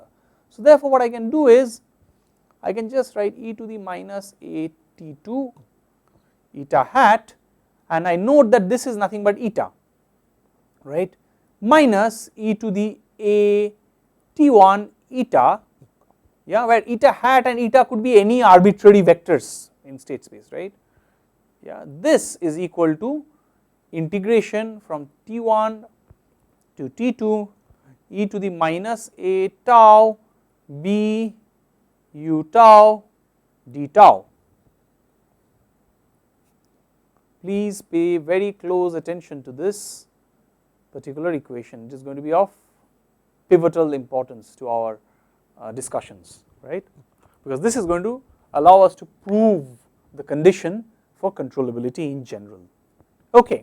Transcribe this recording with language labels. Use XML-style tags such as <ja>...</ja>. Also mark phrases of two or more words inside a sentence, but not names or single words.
<en>So therefore what I can do is, I can just write e to the minus at2 eta hat, and I note that this is nothing but eta, right, minus e to the a t1 eta, yeah, where eta hat and eta could be any arbitrary vectors in state space, right, yeah. This is equal to integration from t1 to t2 e to the minus a tau b u tau d tau. Please pay very close attention to this particular equation, it is going to be of pivotal importance to our discussions, right, because this is going to allow us to prove the condition for controllability in general, okay.</en>